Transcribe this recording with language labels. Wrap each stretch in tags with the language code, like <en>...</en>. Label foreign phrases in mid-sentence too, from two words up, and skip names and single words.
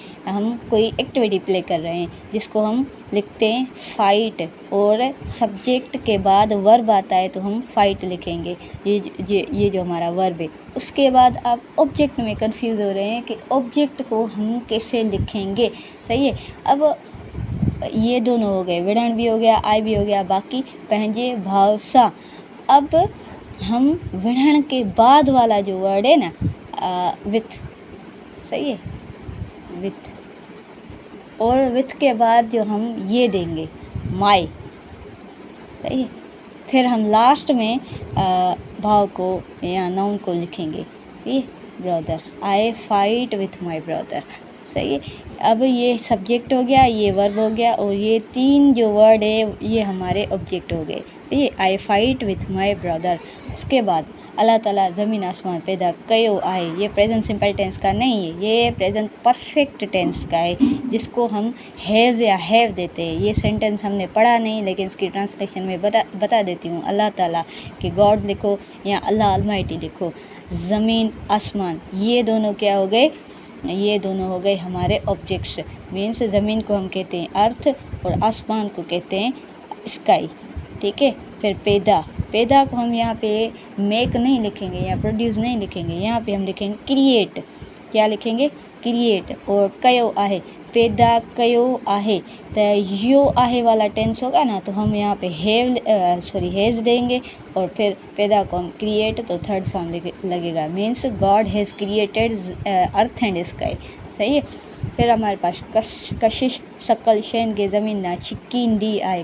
<hi>हम कोई एक्टिविटी प्ले कर रहे हैं जिसको हम लिखते हैं फाइट, और सब्जेक्ट के बाद वर्ब आता है तो हम फाइट लिखेंगे। ये जो हमारा वर्ब है। उसके बाद आप ऑब्जेक्ट में कंफ्यूज हो रहे हैं कि ऑब्जेक्ट को हम कैसे लिखेंगे, सही है। अब ये दोनों हो गए, विढ़ण भी हो गया, आई भी हो गया, बाकी</hi> <sd>पंहिंजे भाव सां।</sd> <hi>अब हम विढ़ण के बाद वाला जो वर्ड है ना, विथ, सही है, विथ, और विथ के बाद जो हम ये देंगे माय, सही है। फिर हम लास्ट में भाव को या नाउन को लिखेंगे, ये ब्रदर,</hi> <en>I fight with my brother,</en> <hi>सही है। अब ये सब्जेक्ट हो गया, ये वर्ब हो गया, और ये तीन जो वर्ड है ये हमारे ऑब्जेक्ट हो गए, सही है।</hi> <en>I fight with my brother.</en> <hi>उसके बाद</hi> <sd>अल्लाह ताला ज़मीन आसमान पैदा कयो आहे,</sd> <hi>ये</hi> <en>present simple tense</en> <hi>का नहीं है, ये</hi> <en>present perfect tense</en> <hi>का है, जिसको हम हैज़ या हैव देते हैं। ये सेंटेंस हमने पढ़ा नहीं, लेकिन इसकी ट्रांसलेशन में बता देती हूँ। अल्लाह ताला कि गॉड लिखो या अल्लाह अलमाइटी लिखो। ज़मीन आसमान ये दोनों क्या हो गए, ये दोनों हो गए हमारे ऑब्जेक्ट्स। मीन्स ज़मीन को हम कहते हैं अर्थ, और आसमान को कहते हैं स्काई, ठीक है। फिर पैदा, पैदा को हम यहाँ पे मेक नहीं लिखेंगे या प्रोड्यूस नहीं लिखेंगे, यहाँ पे हम लिखेंगे क्रिएट। क्या लिखेंगे, क्रिएट। और</hi> <sd>कयो आहे, पैदा कयो आहे,</sd> <hi>तो</hi> <sd>यो आहे</sd> <hi>वाला टेंस होगा ना, तो हम यहाँ पे हैज़ देंगे, और फिर पैदा को हम क्रिएट, तो थर्ड फॉर्म लगेगा।</hi> <en>means God has created earth and sky,</en> <hi>सही है। फिर हमारे पास</hi> <sd>कशिश शकल शैन के ज़मीन ना छिकींदी आए।</sd>